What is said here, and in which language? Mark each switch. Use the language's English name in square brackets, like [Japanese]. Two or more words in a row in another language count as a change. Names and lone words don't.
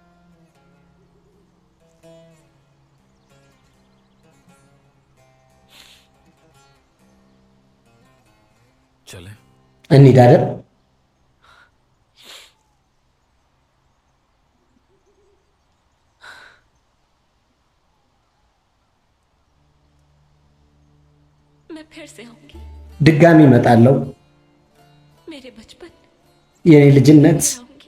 [Hindi] चले [Amharic] እንሂድ አይደል? [Hindi] मैं फिर से आऊंगी। [Amharic] ድጋሚ እመጣለሁ። [Hindi] मेरे बचपन [Amharic] የኔ ልጅነት [Hindi] आऊंगी।